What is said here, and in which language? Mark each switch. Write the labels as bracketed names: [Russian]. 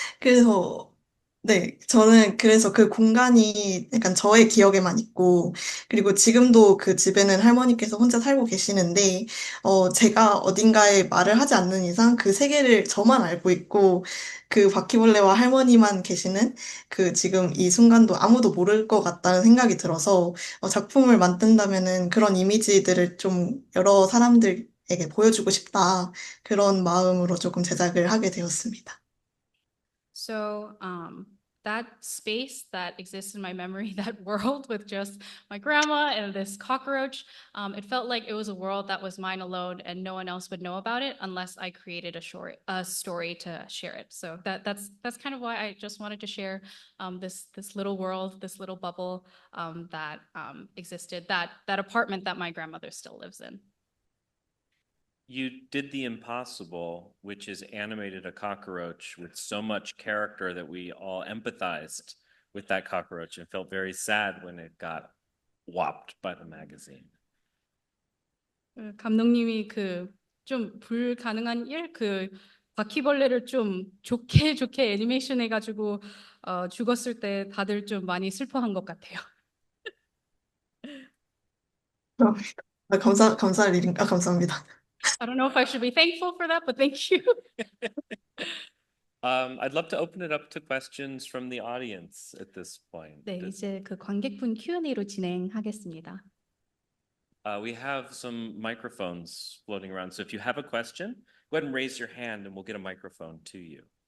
[Korean] 그래서, 네, 저는 그래서 그 공간이 약간 저의 기억에만 있고, 그리고 지금도 그 집에는 할머니께서 혼자 살고 계시는데, 제가 어딘가에 말을 하지 않는 이상 그 세계를 저만 알고 있고, 그 바퀴벌레와 할머니만 계시는 그 지금 이 순간도 아무도 모를 것 같다는 생각이 들어서, 작품을 만든다면은 그런 이미지들을 좀 여러 사람들에게 보여주고 싶다. 그런 마음으로 조금 제작을 하게 되었습니다. [English] So, that space that exists in my memory, that world with just my grandma and this cockroach, it felt like it was a world that was mine alone and no one else would know about it unless I created a story to share it. So that's kind of why I just wanted to share this little world, this little bubble that existed, that apartment that my grandmother still lives in. You did the impossible, which is animated a cockroach with so much character that we all empathized with that cockroach and felt very sad when it got whopped by the magazine. [Korean] 감독님이 그 좀 불가능한 일, 그 바퀴벌레를 좀 좋게 좋게 애니메이션 해가지고 죽었을 때 다들 좀 많이 슬퍼한 것 같아요. 감사할 일인가? 감사합니다. [English] I don't know if I should be thankful for that, but thank you. I'd love to open it up to questions from the audience at this point. [Korean] 네, 이제 그 관객분 Q&A로 진행하겠습니다. [English] We have some microphones floating around. So if you have a question, go ahead and raise your hand and we'll get a microphone to you.